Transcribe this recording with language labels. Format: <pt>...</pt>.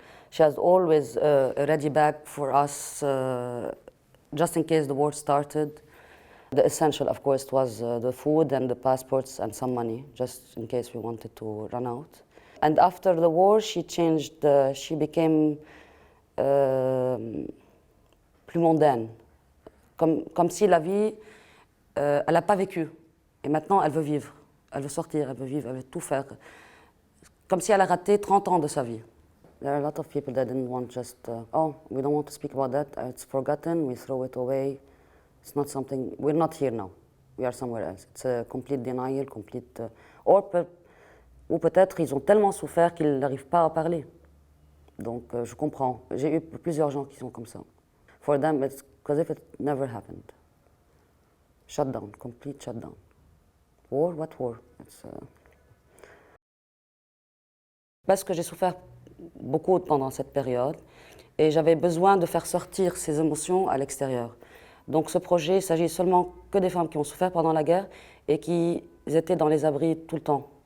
<en>She has always a ready bag for us, just in case the war started. The essential, of course, was the food and the passports and some money, just in case we wanted to run out. And after the war, she changed, she became</en> <fr>plus mondaine. Comme si la vie, elle n'a pas vécu. Et maintenant, elle veut vivre. Elle veut sortir, elle veut vivre, elle veut tout faire. Comme si elle a raté 30 ans de sa vie.</fr> <en>There are a lot of people that didn't want just, oh, we don't want to speak about that, it's forgotten, we throw it away. It's not something, we're not here now. We are somewhere else. It's a complete denial, complete,</en> <fr>ou peut-être ils ont tellement souffert qu'ils n'arrivent pas à parler. Donc je comprends. J'ai eu plusieurs gens qui sont comme ça.</fr> <en>For them, it's because if it never happened. Shutdown, complete shutdown. War, what war?</en> <fr>Parce que j'ai souffert beaucoup pendant cette période et j'avais besoin de faire sortir ces émotions à l'extérieur. Donc ce projet, il s'agit seulement que des femmes qui ont souffert pendant la guerre et qui étaient dans les abris tout le temps.</fr>